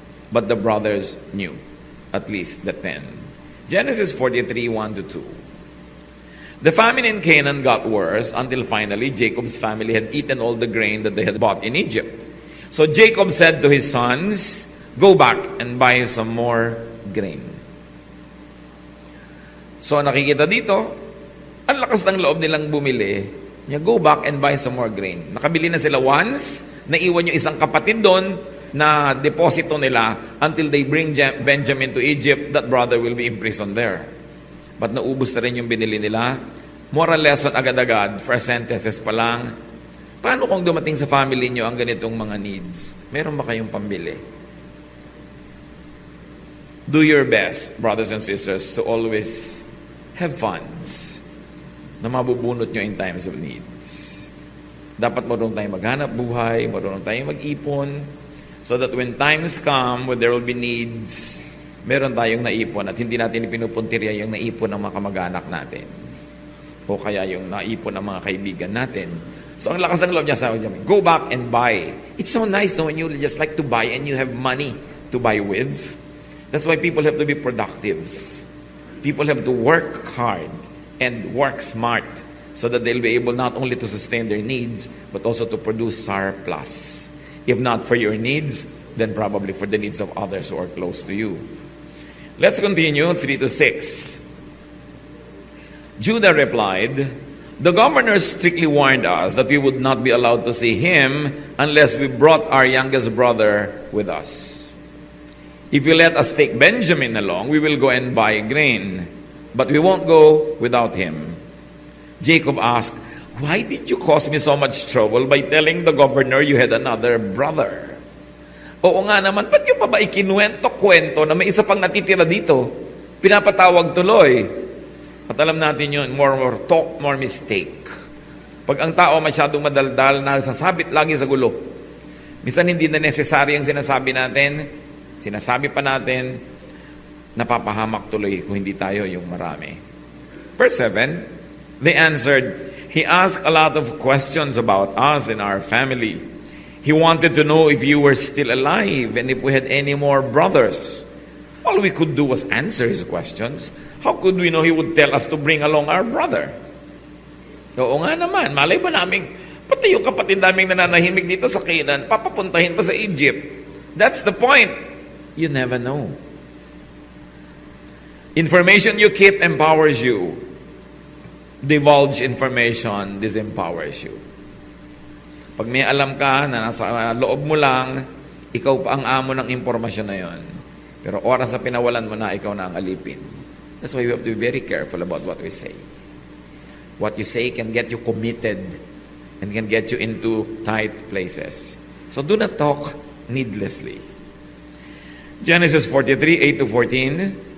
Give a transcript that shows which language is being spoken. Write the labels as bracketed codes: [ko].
[en] But the brothers knew, at least the 10. Genesis 43, 1-2. The famine in Canaan got worse until finally Jacob's family had eaten all the grain that they had bought in Egypt. So Jacob said to his sons, go back and buy some more grain. [tl] So nakikita dito, ang lakas ng loob nilang bumili. [en] Go back and buy some more grain. [tl] Nakabili na sila once, naiwan yung isang kapatid doon, na deposito nila [en] until they bring Benjamin to Egypt. That brother will be imprisoned there. [tl] But naubos na rin yung binili nila. [en] Moral lesson [tl] agad-agad, [en] first sentences [tl] pa lang. Paano kung dumating sa family nyo ang ganitong mga needs? Meron ba kayong pambili? [en] Do your best, brothers and sisters, to always have funds [tl] na mabubunot nyo [en] in times of needs. [tl] Dapat marunong tayong maghanap buhay, marunong tayong mag-ipon, [en] so that when times come, when there will be needs, [tl] meron tayong naipon at hindi natin ipinupuntirya yung naipon ng mga kamag-anak natin. O kaya yung naipon ng mga kaibigan natin. [en] So [tl] ang lakas ng loob niya, sabi niya, [en] go back and buy. It's so nice no, when you just like to buy and you have money to buy with. That's why people have to be productive. People have to work hard and work smart so that they'll be able not only to sustain their needs, but also to produce surplus. If not for your needs, then probably for the needs of others who are close to you. Let's continue, 3 to 6. Judah replied, "The governor strictly warned us that we would not be allowed to see him unless we brought our youngest brother with us. If you let us take Benjamin along, we will go and buy grain, but we won't go without him." Jacob asked, "Why did you cause me so much trouble by telling the governor you had another brother?" [tl] Oo nga naman, ba't nyo pa ba ikinuwento-kwento na may isa pang natitira dito? Pinapatawag tuloy. At alam natin yun, [en] more talk, more mistake. [tl] Pag ang tao masyadong madaldal, nasasabit lagi sa gulo. Minsan hindi na necessary ang sinasabi natin, sinasabi pa natin, napapahamak tuloy kung hindi tayo yung marami. [en] Verse 7, they answered, "He asked a lot of questions about us and our family. He wanted to know if you were still alive and if we had any more brothers. All we could do was answer his questions. How could we know he would tell us to bring along our brother?" [tl] Oo nga naman, malay ba namin, pati yung kapatid naming nananahimik dito sa Canaan, papapuntahin pa sa Egypt. [en] That's the point. You never know. Information you keep empowers you. Divulge information disempowers you. [tl] Pag may alam ka na nasa loob mo lang, ikaw pa ang amo ng impormasyon na yon. Pero oras na pinawalan mo na, ikaw na ang alipin. [en] That's why we have to be very careful about what we say. What you say can get you committed and can get you into tight places. So do not talk needlessly. Genesis 43, 8 to 14.